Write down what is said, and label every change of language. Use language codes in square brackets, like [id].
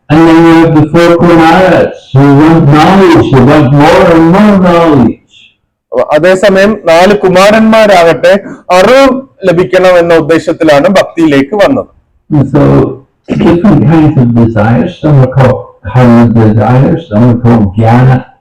[en] And then you have the 4 Kumaras who want knowledge, who want more and more knowledge. [ml] അതേസമയം 4 കുമാരന്മാരാകട്ടെ അറിവ് ലഭിക്കണം എന്ന ഉദ്ദേശത്തിലാണ് ഭക്തിയിലേക്ക് വന്നത്. [en] So different kinds of desires, some are called karma desires, some are called jnana.